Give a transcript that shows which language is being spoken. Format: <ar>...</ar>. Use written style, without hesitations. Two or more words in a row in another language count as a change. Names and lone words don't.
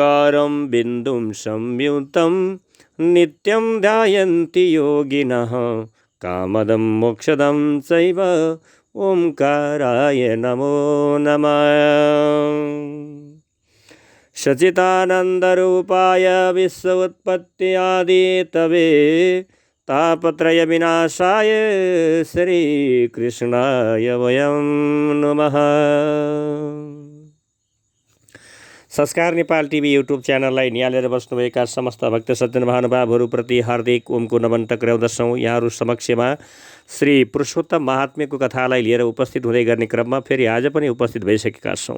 <sa>ओंकारं बिन्दुं संयुतं नित्यं ध्यायन्ति योगिनः कामदं मोक्षदं चैव ओंकाराय नमो नमः। सच्चिदानन्दरूपाय विश्वोत्पत्ति आदितवे तापत्रय विनाशाय श्रीकृष्णाय वयं नमः।</sa> <ne>संस्कार नेपाल टिभी युट्युब च्यानललाई निहालेर बस्नुभएका समस्त भक्त सज्जन महानुभावहरूप्रति हार्दिक ओमको नमन टक्राउँदछौँ। यहाँहरू समक्षमा श्री पुरुषोत्तम महात्म्यको कथालाई लिएर उपस्थित हुँदै गर्ने क्रममा फेरि आज पनि उपस्थित भइसकेका छौँ।</ne>